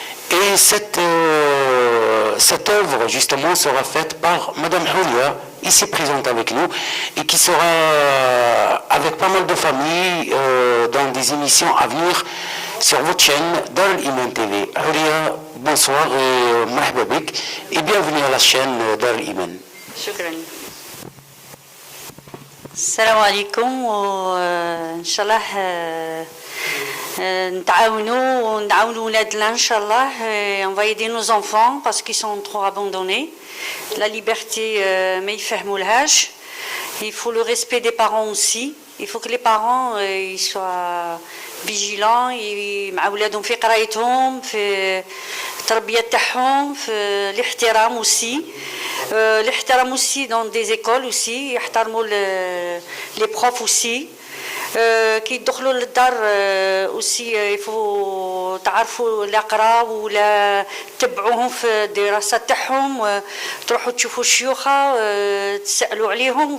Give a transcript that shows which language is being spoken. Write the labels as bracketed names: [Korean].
[French] Et cette œuvre, justement, sera faite par Madame Hulia, ici présente avec nous, et qui sera avec pas mal de familles dans des émissions à venir sur votre chaîne Dar Iman TV. Hulia, bonsoir et [Arabic] marhaba bik, [French] et bienvenue à la chaîne Dar Iman. [Arabic] شكرا. السلام عليكم وان شاء الله نعاونوا ولادنا ان شاء الله. [French] On va aider nos enfants parce qu'ils sont trop abandonnés. La liberté [Arabic] ما يفهمولهاش. [French] Il faut le respect des parents aussi. Il faut que les parents ils soient vigilants [Arabic] مع ولادهم في قرايتهم في التربيه تاعهم في الاحترام [French] aussi. الاحترام aussi dans des écoles aussi [Arabic] يحترموا [French] les profs aussi. [Arabic] كي يدخلوا للدار aussi [French] il faut [Arabic] تعرفوا الأقرا ولا تتبعوهم في الدراسة تاعهم تروحوا تشوفوا الشيوخة تسألوا عليهم.